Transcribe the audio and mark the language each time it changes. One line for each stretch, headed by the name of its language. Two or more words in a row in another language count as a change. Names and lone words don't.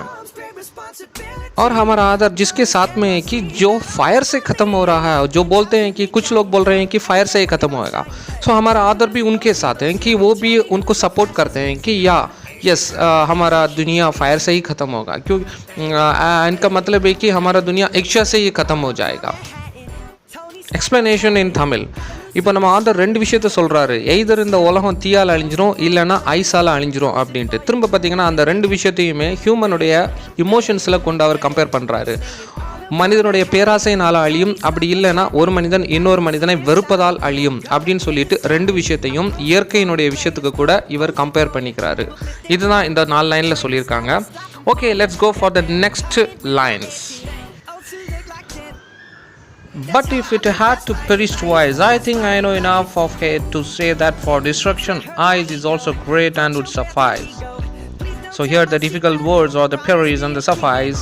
Hindi: और हमारा आदर जिसके साथ में है कि जो फायर से ख़त्म हो रहा है, जो बोलते हैं कि कुछ लोग बोल रहे हैं कि फायर से ही ख़त्म होएगा, सो हमारा आदर भी उनके साथ है कि वो भी उनको सपोर्ट करते हैं कि यस हमारा दुनिया फायर से ही ख़त्म होगा. क्योंकि इनका मतलब है कि हमारा दुनिया इच्छा से ही ख़त्म हो जाएगा.
English: explanation in Tamil.
Tamil: இப்போ நம்ம ஆதர் ரெண்டு விஷயத்த சொல்கிறாரு. எய்தர் இந்த உலகம் தீயால் அழிஞ்சிரும் இல்லைன்னா ஐஸால் அழிஞ்சிரும் அப்படின்ட்டு. திரும்ப பார்த்தீங்கன்னா அந்த ரெண்டு விஷயத்தையுமே ஹியூமனுடைய இமோஷன்ஸில் கொண்டு அவர் கம்பேர் பண்ணுறாரு. மனிதனுடைய பேராசையினால் அழியும், அப்படி இல்லைன்னா ஒரு மனிதன் இன்னொரு மனிதனை வெறுப்பதால் அழியும் அப்படின்னு சொல்லிட்டு ரெண்டு விஷயத்தையும் இயற்கையினுடைய விஷயத்துக்கு கூட இவர் கம்பேர் பண்ணிக்கிறாரு. இதுதான் இந்த 4 லைனில் சொல்லியிருக்காங்க. ஓகே,
English: let's go for the next lines. But if it had to perish twice, I think I know enough of hate to say that for destruction, ice is also great and would suffice. So here the difficult words are the perish and the suffice.